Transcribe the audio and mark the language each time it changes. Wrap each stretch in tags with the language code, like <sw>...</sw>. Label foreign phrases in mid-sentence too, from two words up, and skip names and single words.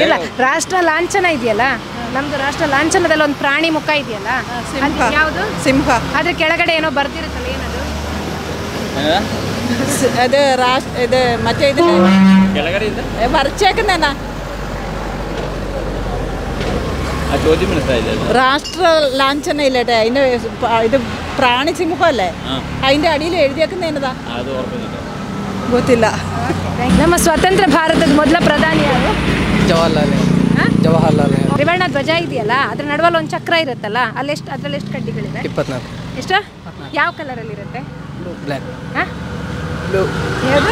<kn>ಇಲ್ಲ, ರಾಷ್ಟ್ರ ಲಾಂಛನ ಇದೆಯಲ್ಲ, ನಮ್ದು ರಾಷ್ಟ್ರ ಲಾಂಛನದಲ್ಲಿ ಒಂದು ಪ್ರಾಣಿ ಮುಖ ಇದೆಯಲ್ಲ, ಅದು ಯಾವುದು? ಸಿಂಹ. ಅದ್ರ ಕೆಳಗಡೆ ಏನೋ ಬರ್ದಿರುತ್ತಲ್ಲ, ಏನದು? ಅದು ರಾಷ್ಟ್ರ ಇದು ಮತ್ತೆ ಇದು ಕೆಳಗಡೆಯಿಂದ ಬರ್ಚೇಕನೇನ</kn> <ml>ಆ ചോദ്യം മനസ്സിലായില്ല. രാഷ്ട്ര ലാഞ്ചന ഇല്ലട്ടെ, അതിന്റെ ഇത് പ്രാണി സിംഹമല്ലേ, അതിന്റെ അടിയിൽ എഴുതിയേക്കുന്ന എന്നതാ</ml> <kn>ಅದು ಓರ್ಕೊಂಡಿಲ್ಲ. ಗೊತ್ತಿಲ್ಲ. ನಮ್ಮ ಸ್ವತಂತ್ರ ಭಾರತದ ಮೊದಲ ಪ್ರಧಾನಿ ಯಾರು? ಜವಾಹರ್ಲಾಲ್ ತ್ರಿವರ್ಣ ಧ್ವಜ ಇದೆಯಲ್ಲ, ಅದ್ರ ನಡುವಲ್ಲಿ ಒಂದು ಚಕ್ರ ಇರುತ್ತಲ್ಲ, ಅದ್ರಲ್ಲಿ ಎಷ್ಟು ಕಡ್ಡಿಗಳಿದೆ? 24. ಎಷ್ಟು? ಯಾವ ಕಲರಲ್ಲಿ ಇರುತ್ತೆ? ಬ್ಲ್ಯಾಕ್. ಯಾವುದು?</kn>